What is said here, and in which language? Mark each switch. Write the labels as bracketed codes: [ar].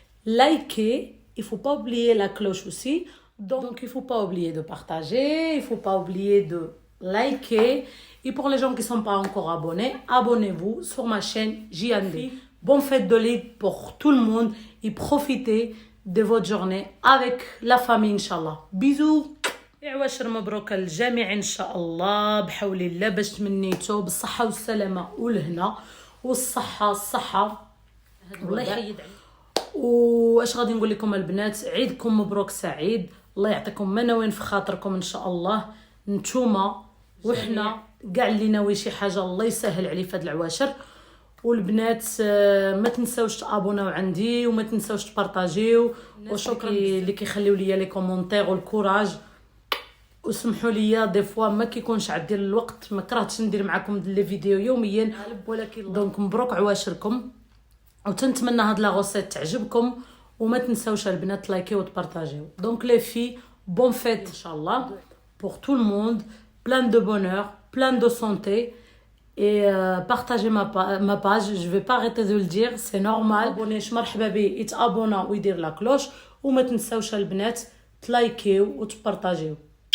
[fr] Likez, il faut pas oublier la cloche aussi. Donc il faut pas oublier de partager, il faut pas oublier de liker. Et pour les gens qui sont pas encore abonnés, abonnez-vous sur ma chaîne JND. Bonne fête de l'Eid pour tout le monde et profitez de votre journée avec la famille Inch'Allah. Bisous. [ar] عواشر مبروك الجميع ان شاء الله بحول الله باش تمنيتو بالصحه والسلامه والهنا والصحه الله يحيد عليك. واش غادي نقول لكم البنات، عيدكم مبروك سعيد، الله يعطيكم ما ناويين في خاطركم ان شاء الله نتوما وحنا كاع اللي ناوي شي حاجه الله يسهل عليه في هاد العواشر. والبنات ما تنساوش تابوناو عندي وما تنساوش تبارطاجيو. وشكرا اللي كيخليو ليا لي كومونتير والكوراج. وسمحوا لي دي فوا ما كيكونش عندي الوقت، ما كرهتش ندير معكم لي فيديو يوميا، ولكن دونك مبروك عواشركم وتنتمنى هاد لا غوسيت تعجبكم. وما تنساوش البنات لايكيو وتبارطاجيو. دونك لي في بون فيت ان شاء الله [fr] pour tout le monde, plein de bonheur, plein de santé. Et partagez ma page, je vais pas arrêter de le dire, c'est normal. [ar] abonnez مرحبا بي يتابونا ويدير لا كلوش. وما تنساوش البنات تلايكيو وتبارطاجيو.